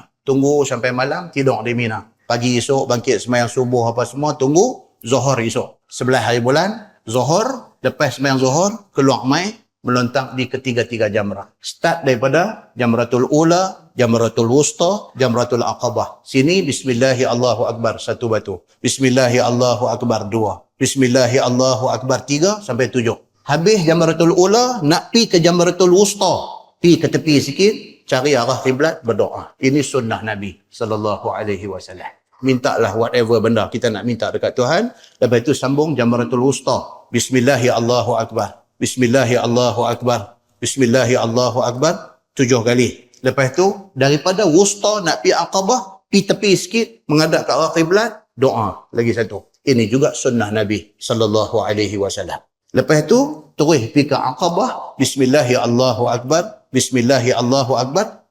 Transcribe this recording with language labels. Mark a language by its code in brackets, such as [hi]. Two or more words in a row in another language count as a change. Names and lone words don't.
[ms] Tunggu sampai malam, tidur di Mina. Pagi esok, bangkit sembahyang subuh apa semua, tunggu Zuhur esok. 11 hari bulan, Zuhur, lepas sembahyang Zuhur, keluar mai, melontak di ketiga-tiga jamrah. Start daripada Jamratul Ula, Jamratul Wusta, Jamratul Aqabah. Sini, [ar] بسم الله الله أكبر, 1 batu. بسم الله الله أكبر, 2. بسم الله الله أكبر, 3 sampai 7. [ms] Habis Jamratul Ula, nak pi ke Jamratul Wusta. Pi ke tepi sikit, cari arah kiblat, berdoa. Ini sunnah Nabi SAW. Mintalah whatever benda kita nak minta dekat Tuhan. Lepas itu sambung Jamratul Wusta. [ar] بسم الله الله أكبر. بسم الله الله أكبر. بسم الله الله أكبر. [ms] 7 kali. Lepas tu, daripada Wusta nak pergi Aqabah, pergi tepi sikit, menghadap ke arah kiblat, doa. Lagi 1. Ini juga sunnah Nabi SAW. Lepas tu, terus pergi ke Aqabah, [ar] بسم الله الله أكبر. بسم الله الله أكبر.